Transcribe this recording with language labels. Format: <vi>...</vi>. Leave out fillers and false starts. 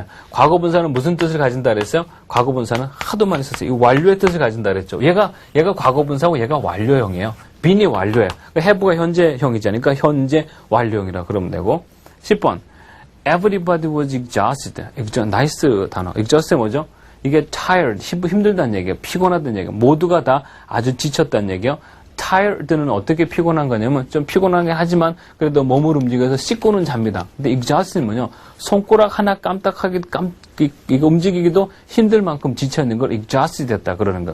<ko>과거분사는 무슨 뜻을 가진다 그랬어요? 과거분사는 하도 많이 썼어요. 이 완료의 뜻을 가진다 그랬죠. 얘가 과거분사고 얘가 완료형이에요. bean이 완료예요. have가 현재형이잖아요. 그러니까 현재 완료형이라 그러면 되고. 10번.</ko> <en>Everybody was exhausted.</en> <ko>나이스 단어. exhausted 뭐죠? 이게 tired, 힘들다는 얘기예요. 피곤하다는 얘기예요. 모두가 다 아주 지쳤다는 얘기예요. tired는 어떻게 피곤한 거냐면 좀 피곤하게 하지만 그래도 몸을 움직여서 씻고는 잡니다. 근데 exhaust는 뭐냐? 손가락 하나 깜빡하기 이거 움직이기도 힘들 만큼 지쳐있는 걸 exhausted 됐다 그러는 거예요.</ko>